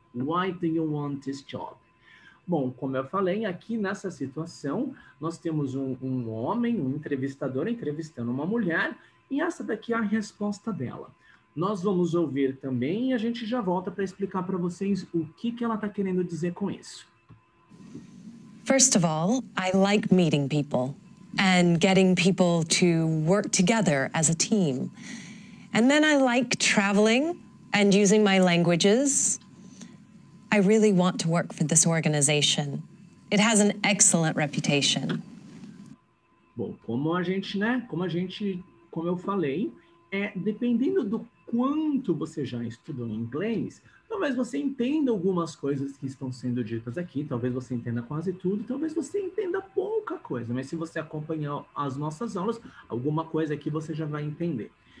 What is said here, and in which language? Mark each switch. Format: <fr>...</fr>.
<en>Why do you want this job?</en> <pt>Bom, como eu falei, aqui nessa situação, nós temos um homem, um entrevistador entrevistando uma mulher, e essa daqui é a resposta dela. Nós vamos ouvir também e a gente já volta para explicar para vocês o que ela está querendo dizer com isso.</pt> <en>First of all, I like meeting people and getting people to work together as a team. And then I like traveling and using my languages. I really want to work for this organization. It has an excellent reputation.</en> <pt>Bom, como eu falei, dependendo do quanto você já estudou inglês, talvez você entenda algumas coisas que estão sendo ditas aqui, talvez você entenda quase tudo, talvez você entenda pouca coisa, mas se você acompanhar as nossas aulas, alguma coisa aqui você já vai entender.</pt>